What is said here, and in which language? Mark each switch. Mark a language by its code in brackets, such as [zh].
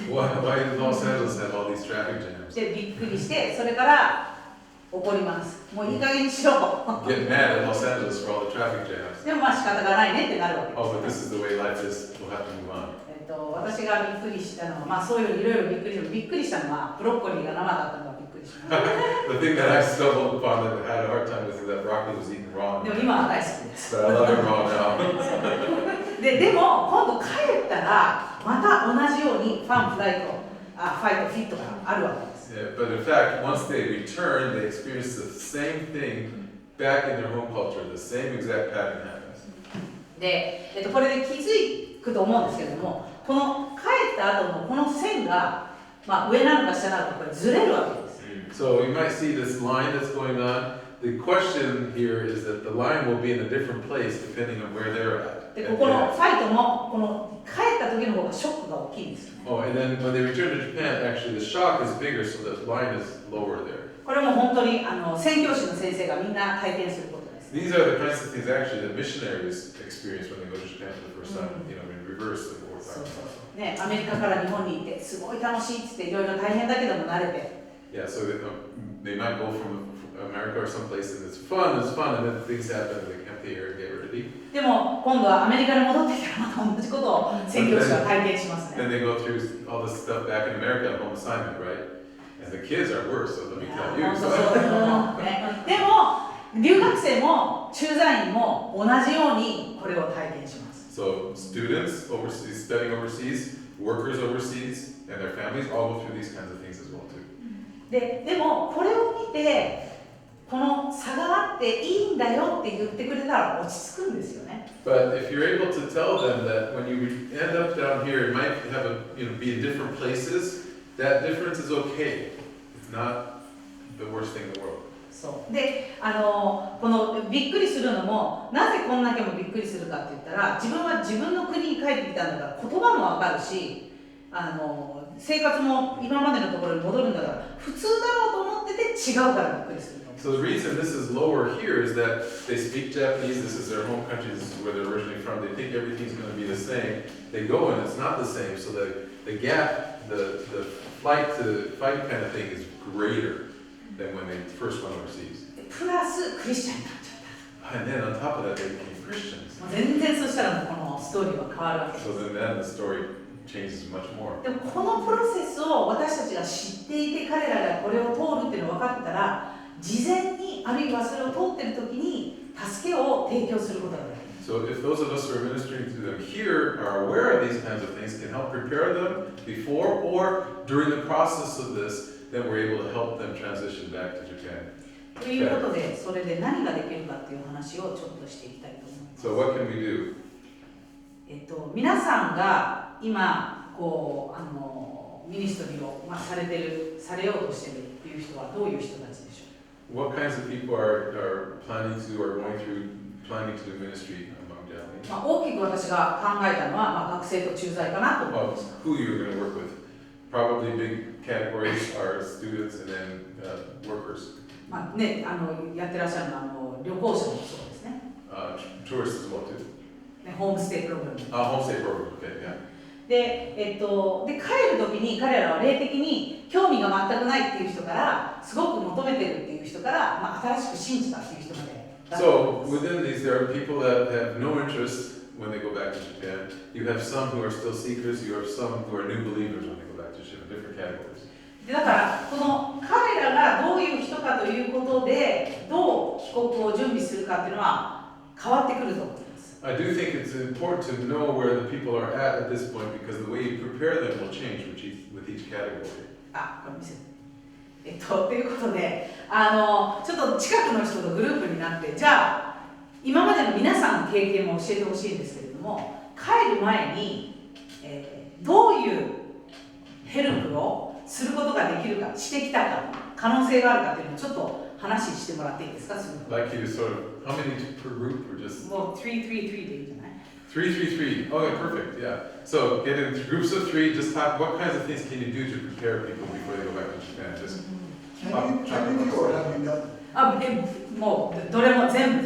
[en] Why does Los Angeles have all these traffic jams? [ja] で、びっくりして、それから怒ります。もういい加減にしろ。 [en] Get mad at Los Angeles for all the traffic jams. [ja] でもまあ仕方がないねってなるわけです。 [en] Oh, but this is the way life is. We'll have to move on. [ja] 私がびっくりしたのは、まあそういういろいろびっくりしたのは、ブロッコリーが生だったのがびっくりしました。 [en] The thing that I stumbled upon that I had a hard time with is that broccoli was eaten raw. [ja] でも今は大好きです。 [en] But I love it raw now. [ja] でも今度帰ったら、また同じようにファン、フライト、ファイト、フィットがあるわけです。 [en] Yeah, but in fact, once they return, they experience the same thing back in their home culture. The same exact pattern happens. [ja] で、これで気づくと思うんですけれども、この帰った後のこの線が、まあ、上なのか下なのかこれずれるわけです。 [en] So you might see this line that's going on. The question here is that the line will be in a different place depending on where they're at. [ja] で、ここのファイトもこの帰った時の方がショックが大きいんですよね。 [en] Oh, and then when they return to Japan, actually the shock is bigger, so the line is lower there. [ja] これも本当に宣教師の先生がみんな体験することです。 [en] These are the kinds of things actually that missionaries experience when they go to Japan for the first time. You know, in reverse the fourth [ja] そう [en] time. [ja] そうね、アメリカから日本に行ってすごい楽しいっつっていろいろ大変だけども慣れて。 [en] Yeah, so they might go from America or someplace and it's fun, and then things happen and they can't get ready. [ja] でも今度はアメリカに戻ってきたらまた同じことを宣教師は体験しますね。 [en] Then they go through all this stuff back in America on home assignment, right? And the kids are worse, so let me tell you. [ja] 本当そうだと思うね。でも留学生も駐在員も同じようにこれを体験します。 [en] So students overseas, studying overseas, workers overseas, and their families all go through these kinds of things as well too. [ja] でもこれを見てこの差があっていいんだよって言ってくれたら落ち着くんですよね。 [en] But if you're able to tell them that when you end up down here, it might be in different places. That difference is okay. It's not the worst thing in the world. [ja] そうでこのびっくりするのもなぜこんだけもびっくりするかって言ったら自分は自分の国に帰ってきたんだから言葉もわかるし生活も今までのところに戻るんだから普通だろうと思ってて違うからびっくりする。 [en] So the reason this is lower here is that they speak Japanese, this is their home country, this is where they're originally from, they think everything's going to be the same. They go and it's not the same, so the gap, the flight to fight kind of thing is greater than when they first went overseas. [ja] プラスクリスチャンになっちゃった。 [en] And then on top of that, they became Christians. [ja] 全然そしたらもうこのストーリーは変わるわけです。 [en] So then the story changes much more. [ja] でもこのプロセスを私たちが知っていて彼らがこれを通るっていうのが分かってたら事前にあるいはそれを通ってる時に助けを提供することができる。 [en] So if those of us who are ministering to them here are aware of these kinds of things, can help prepare them before or during the process of this, then we're able to help them transition back to Japan. [ja] ということでそれで何ができるかっていう話をちょっとしていきたいと思います。 [en] So what can we do? [ja] 皆さんが今こうミニストリーを、されようとしているっていう人はどういう人たちでしょう。 [en] What kinds of people are planning to or going through planning to do ministry among Japanese? [ja] 大きく私が考えたのは、学生と駐在かなと思いました。 [en] who you're going to work with? Probably big categories are students and then workers. [ja] やってらっしゃるのは旅行者もそうですね。 [en] Tourists as well too. [ja] ホームステイプログラム。 [en] Homestay program, okay, yeah. [ja] で、帰るときに彼らは霊的に興味が全くないっていう人からすごく求めてるっていう人から、新しく信じたっていう人まで。 [en] So within these, there are people that have no interest when they go back to Japan. You have some who are still seekers. You have some who are new believers when they go back to Japan. Different categories. [ja] でだからこの彼らがどういう人かということでどう帰国を準備するかっていうのは変わってくると思います。 [en] I do think it's important to know where the people are at this point because the way you prepare them will change with each category. [ja] これ見せて。ということでちょっと近くの人とグループになってじゃあ今までの皆さんの経験も教えてほしいんですけれども帰る前に、どういうヘルプをすることができるかしてきたか可能性があるかっていうのをちょっと話してもらっていいですか。 [en] Like you to sort of how many per group or just [ja] もう3でいいじゃない。 [en] 3. Oh, yeah, perfect. Yeah. So get into groups of 3. Just talk. What kinds of things can you do to prepare people before they go back to Japan? Just Can you do or have you done? [ja] もうどれも全部。